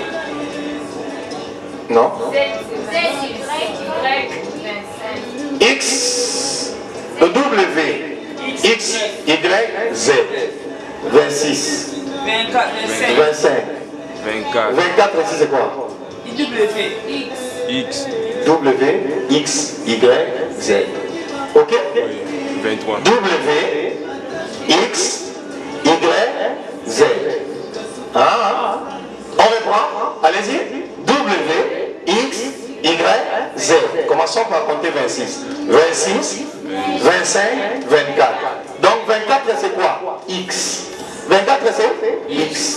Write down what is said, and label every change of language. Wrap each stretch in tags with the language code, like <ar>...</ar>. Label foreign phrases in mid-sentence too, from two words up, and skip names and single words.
<fr>Non? Z, X, W, X, Y, Z. 26. 24. 25. 25. 24. 24 ici c'est quoi? W. X. W, X, Y, Z. Ok? 23. W, X, Y, Z. Ah, on reprend. Allez-y. W, X, Y, Z. Commençons par compter 26. 26, 25, 24. Donc 24 c'est quoi? X. 24 c'est X.</fr>